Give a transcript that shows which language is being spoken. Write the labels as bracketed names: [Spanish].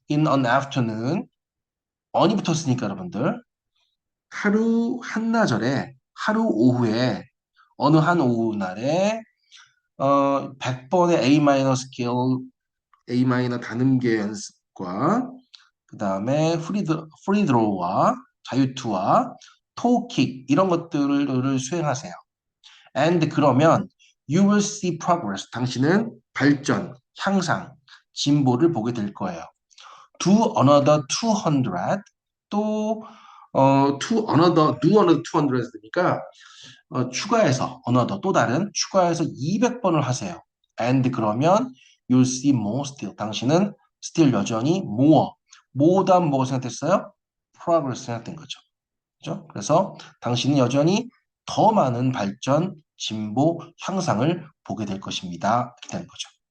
[English] In an afternoon [Korean] on이 붙었으니까 여러분들 하루 한나절에 하루 오후에 어느 한 오후 날에 100번의 A 마이너 스케일 A 마이너 단음계 연습과 그 다음에 프리드로우와 자유투와 토킥 이런 것들을 수행하세요. [English] And [Korean] 그러면 [English] you will see progress. [Korean] 당신은 발전, 향상, 진보를 보게 될 거예요. [English] Do another 200. [Korean] 또 [English] do another 200 [Korean] 니까 추가해서 another 또 다른 추가해서 200번을 하세요. [English] And [Korean] 그러면 [English] you'll see more still. [Korean] 당신은 still 여전히 more 다음 뭐가 생각됐어요? progress 생각된 거죠. 그죠? 그래서 당신은 여전히 더 많은 발전, 진보, 향상을 보게 될 것입니다. 이렇게 되는 거죠.